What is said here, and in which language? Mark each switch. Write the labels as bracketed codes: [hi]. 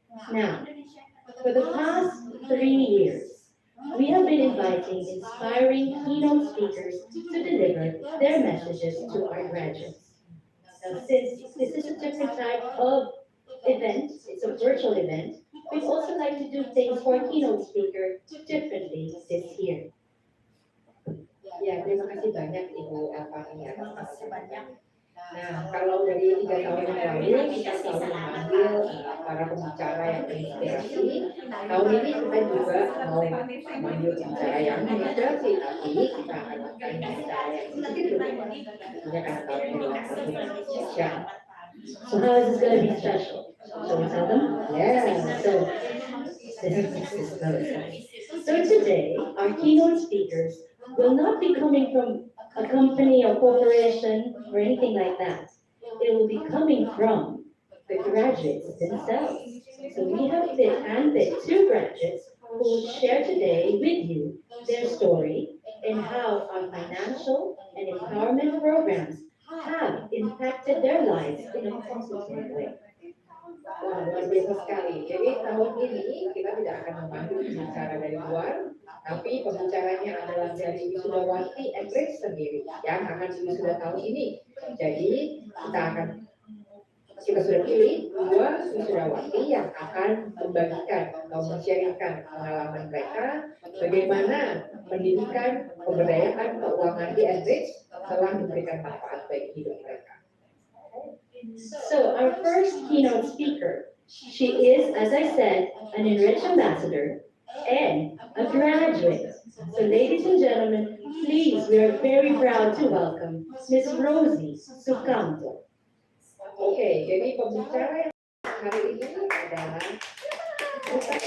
[en] Now, for the past 3 years, we have been inviting inspiring keynote speakers to deliver their messages to our graduates. Now, since this is a different type of event, it's a virtual event, we'd also like to do things for a keynote speaker differently this year. [id] Ya, terima kasih banyak Ibu Elfani atas banyak. Nah, kalau dari 3 tahun yang lalu kita selalu memanggil para pembicara yang terinspirasi. Tahun ini kita juga mau memanggil pembicara yang menginspirasi, tapi kita akan pakai pembicara yang sedikit berbeda. Tentunya karena tahun ini adalah spesial. [en] So how is this going to be special? Shall we tell them? Yeah, so So today, our keynote speakers will not be coming from a company or corporation or anything like that. It will be coming from the graduates themselves. So we have handpicked 2 graduates who will share today with you their story and how our financial and empowerment programs have impacted their lives in a positive way. [id] Wah, luar biasa sekali. Jadi tahun ini kita tidak akan memanggil pembicara dari luar, tapi pembicaranya adalah dari wisudawati Enrich sendiri yang akan wisuda tahun ini. Jadi kita sudah pilih 2 wisudawati yang akan membagikan atau men-sharingkan pengalaman mereka bagaimana pendidikan pemberdayaan keuangan di Enrich telah memberikan manfaat bagi hidup mereka. [en] So our first keynote speaker, she is, as I said, an Enrich ambassador. and a graduate. So ladies and gentlemen, please, we are very proud to welcome Miss Rosie Sucanto. [id] Oke, jadi pembicara yang hari ini adalah Mr.